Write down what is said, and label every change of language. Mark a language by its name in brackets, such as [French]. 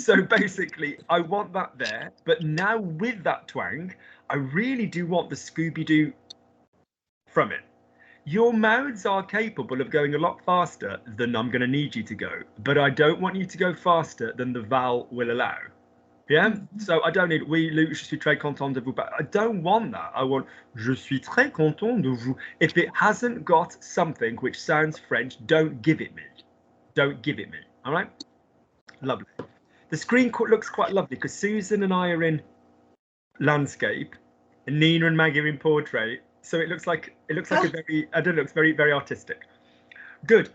[English] So basically, I want that there. But now with that twang, I really do want the Scooby-Doo from it. Your mouths are capable of going a lot faster than I'm going to need you to go, but I don't want you to go faster than the vowel will allow. Yeah? So I don't need, [French] oui, Luc, je suis très content de vous. [English] But I don't want that. I want, [French] je suis très content de vous. [English] If it hasn't got something which sounds French, don't give it me. Don't give it me. All right? Lovely. The screen looks quite lovely because Susan and I are in landscape and Nina and Maggie are in portrait. So it looks like a very, I don't know, it's very, very artistic. Good.